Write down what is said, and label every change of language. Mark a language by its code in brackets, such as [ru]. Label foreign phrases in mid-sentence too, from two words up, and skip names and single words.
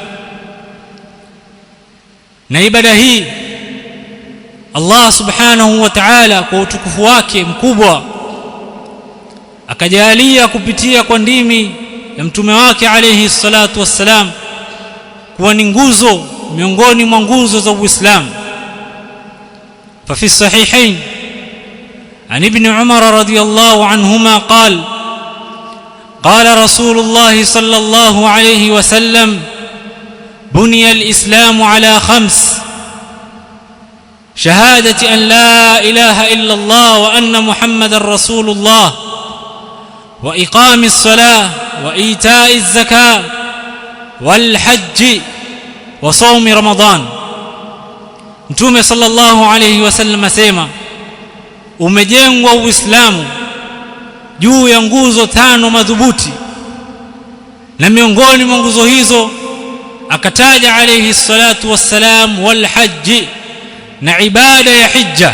[sw] Na ibada hii [ar] الله سبحانه وتعالى [sw] kwa utukufu wake mkubwa akajalia kupitia kwa ndimi ya mtume wake [ar] عليه الصلاة والسلام [sw] kuwa ni nguzo miongoni mwa nguzo za Uislamu. [ar] ففي الصحيحين عن ابن عمر رضي الله عنهما قال رسول الله صلى الله عليه وسلم: بني الإسلام على 5: شهادة أن لا إله إلا الله وأن محمد رسول الله وإقام الصلاة وإيتاء الزكاة والحج وصوم رمضان. [sw] Mtume [ar] صلى الله عليه وسلم [sw] asema umejengwa Uislamu juu ya nguzo 5 madhubuti, na miongoni mwa nguzo hizo akataja [ar] عليه الصلاة والسلام والحج, [sw] na ibada ya hija.